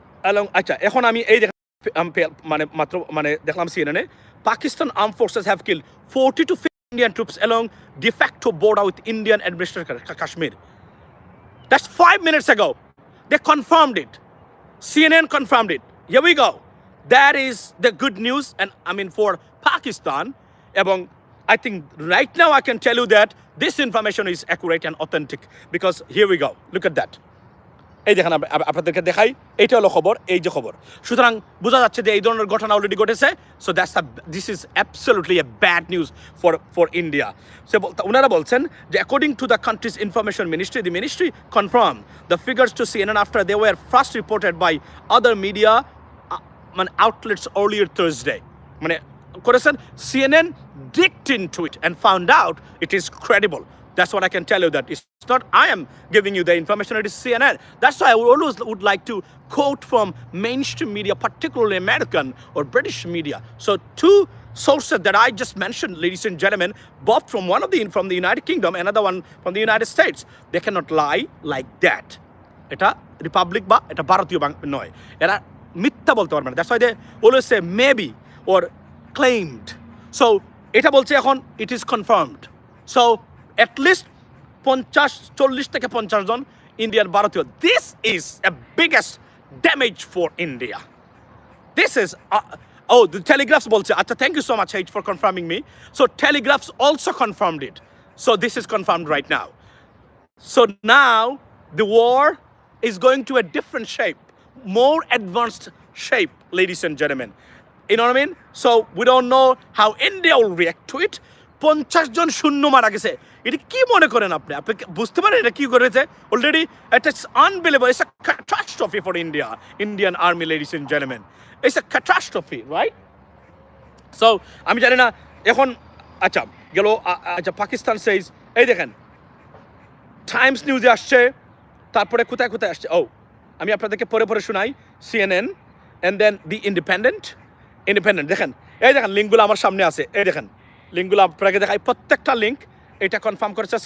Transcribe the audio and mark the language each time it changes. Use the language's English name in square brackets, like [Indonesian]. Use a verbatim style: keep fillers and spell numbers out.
[Bangla] এবং আচ্ছা এখন আমি এই দেখ- আম পে- মানে মাত্র মানে দেখলাম সিএনএনে [English] Pakistan arm forces have kill forty two Indian troops along de facto border with Indian administration Kashmir, that's five minutes ago they confirmed it, C N N confirmed it. Here we go. That is the good news, and I mean for Pakistan. Abong, I think right now I can tell you that this information is accurate and authentic because here we go. Look at that. [Bangla] এই দেখেন up- up- আপনাদেরকে দেখাই, এইটা হলো খবর, এই যে খবর, সুতরাং বোঝা যাচ্ছে যে এই ধরনের ঘটনা অলরেডি ঘটেছে। [English] So that's this is absolutely a bad news for for India. [Bangla] সে বল- ওনারা বলছেন যে [English] According to the country's information ministry, the ministry confirm the figures to CNN after they were first reported by other media মানে outlets earlier Thursday, মানে করেছেন CNN digged into it and found out it is credible, that's what I can tell you that is not I am giving you the information, it is C N N. That's why I would always would like to quote from mainstream media, particularly American or British media. So two sources that I just mentioned, ladies and gentlemen, both from one of the from the United Kingdom, another one from the United States, they cannot lie like that. [Bangla] এটা Republic বা এটা ভারতীয় বাং- নয়, এরা মিথ্যা বলতে পারবে না, [English] That's why they always say maybe or claimed. [Bangla] So এটা বলছে এখন [English] it is confirmed, [Bangla] so at least পঞ্চাশ চল্লিশ থেকে পঞ্চাশ জন [English] Indian Bharatiya. This is a biggest damage for India. This is uh, oh the Telegraphs bolche. Acha, thank you so much Haj for confirming me. So Telegraphs also confirmed it. So this is confirmed right now. So now the war is going to a different shape, more advanced shape, ladies and gentlemen. You know what I mean? So we don't know how India will react to it. [Bangla] পঞ্চাশ জন শূন্য মারা গেছে, এটা কি মনে করেন আপনি? আপনি কি বুঝতে পারেন এটা কি করেছে? [English] Already এটা unbelievable, it's a catastrophe for India, Indian army, ladies and gentleman, it's a catastrophe, right? [Bangla] So আমি জানি না এখন। আচ্ছা গেল, আচ্ছা পাকিস্তান সেইজ, এই দেখেন টাইমস নিউজে আসছে, তারপরে কোথায় কোথায় আসছে, ও আমি আপনাদেরকে পরে পরে শোনাই, CNN and then the Independent, Independent দেখেন, এই দেখেন লিঙ্কগুলো আমার সামনে আছে, এই দেখেন লিঙ্কগুলো আপনাকে দেখাই, প্রত্যেকটা লিঙ্ক এটা কনফার্ম করেছে।